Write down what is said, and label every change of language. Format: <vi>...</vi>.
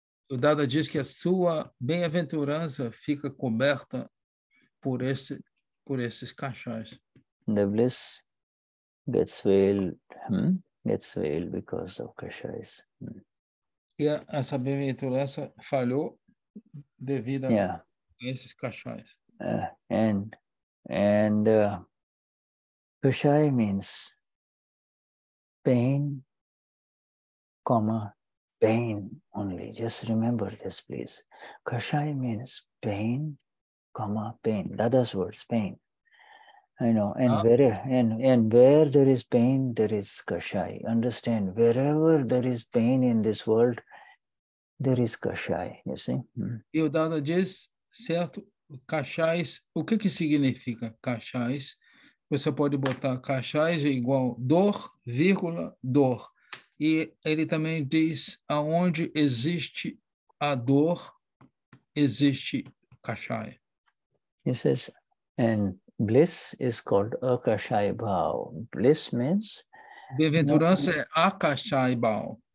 <pt>O Dada diz que a sua bem-aventurança fica coberta por esses kashayas.</pt> <en>The bliss gets veiled because of kashayas.</en> <pt>E essa bem-aventurança falhou devido a esses kashayas.</pt> <en>And kashaya means pain, pain only. Just remember this, please. Kashaya means pain, pain. Dada's words, pain. And where there is pain, there is kashaya. Understand, wherever there is pain in this world, there is kashaya, you see.</en> <pt>E o Dada diz, certo, kashais, o que significa kashais? Você pode botar kashais igual dor, vírgula, dor. E ele também diz, aonde existe a dor, existe kashaya.</pt> <en>He says, and bliss is called Akashaya bhaav. Bliss means?</en> <pt>Bem-aventurança é Akashaya bhaav.</pt>